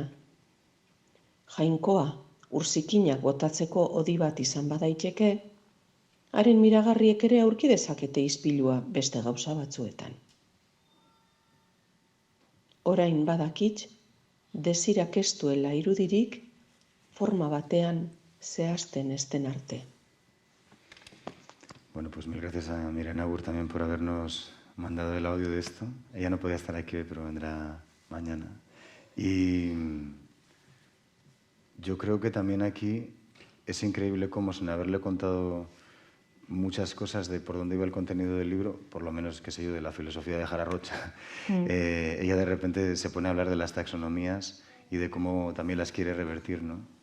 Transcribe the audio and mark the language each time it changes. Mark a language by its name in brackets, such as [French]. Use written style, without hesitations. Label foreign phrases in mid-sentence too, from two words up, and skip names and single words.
[Basque] Jainkoa, urzikinak botatzeko hodi bat izan badaiteke, haren miragarriek ere aurki dezakete ispilua beste gauza batzuetan. Orain badakit, desirak ez duela irudirik, forma batean zehazten ezten arte. [Spanish] Bueno, pues mil gracias a Miren Agur también por habernos mandado el audio de esto. Ella no podía estar aquí hoy, pero vendrá mañana. Y yo creo que también aquí es increíble cómo, sin haberle contado muchas cosas de por dónde iba el contenido del libro, por lo menos, qué sé yo, de la filosofía de Jara Rocha, ella de repente se pone a hablar de las taxonomías y de cómo también las quiere revertir, ¿no?